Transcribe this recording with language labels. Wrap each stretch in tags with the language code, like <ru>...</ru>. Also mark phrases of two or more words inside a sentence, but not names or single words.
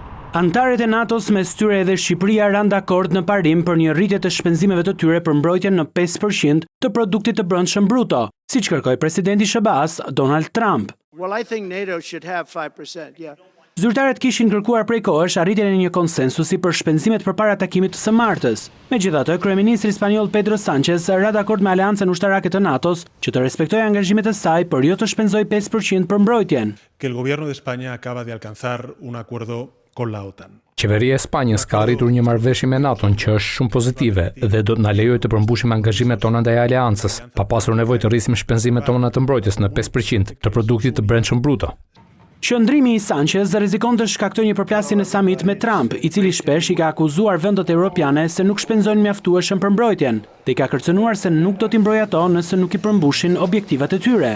<sq>Antarët e NATO-s mes tyre edhe Shqipëria ranë dakord në parim për një rritje të shpenzimeve të tyre për mbrojtjen në 5% të produktit të brendshëm bruto, siç kërkoi presidenti SBA-s Donald Trump.</sq> <en>Well, I think NATO should have 5%, yeah.</en> <sq>Zyrtarët kishin kërkuar prej kohësh arritjen e një konsensusi për shpenzimet përpara takimit të së martës. Megjithatë, kryeministri spanjoll Pedro Sánchez ra dakord me Aleancën Ushtarake të NATO-s që të respektojë angazhimet e saj për jo të shpenzojë 5% për mbrojtjen.</sq> <es>Que el gobierno de España acaba de alcanzar un acuerdo con la OTAN.</es> <sq>Qeveria e Spanjës ka arritur një marrëveshje me NATO-n që është shumë pozitive dhe do të na lejojë të përmbushim angazhimet tona ndaj aleancës, pa pasur nevojë të rrisim shpenzimet tona të mbrojtjes në 5% të produktit të brendshëm bruto. Qëndrimi i Sánchez rrezikon të shkaktojë një përplasje në samit me Trump, i cili shpesh i ka akuzuar vendet europiane se nuk shpenzojnë mjaftueshëm për mbrojtjen, dhe i ka kërcënuar se nuk do t'i mbrojë ato nëse nuk i përmbushin objektivat e tyre.</sq>